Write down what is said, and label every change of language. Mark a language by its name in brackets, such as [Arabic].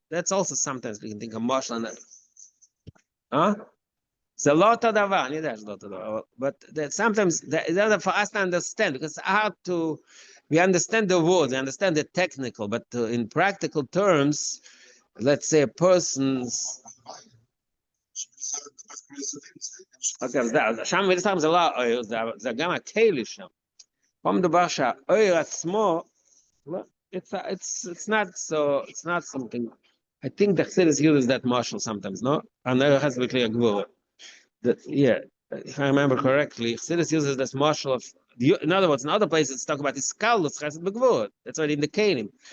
[English] That's also sometimes we can think of much on that. Huh? It's a lot of davar, but sometimes it's harder for us to understand because it's hard to. We understand the words, we understand the technical, but in practical terms, let's say a person's. [Hebrew] אוקיי, אז שם מן הסתם זה לא האויר, זה גם הכלי שם. פה מדובר שהאויר עצמו, [English] it's not something, I think the Chassidus uses that marshal sometimes, no? And there has to be clear gvura. Yeah, if I remember correctly, Chassidus uses this marshal of, in other words, in other places it's talk about the skaldus chesed begvura. That's why in the kelim.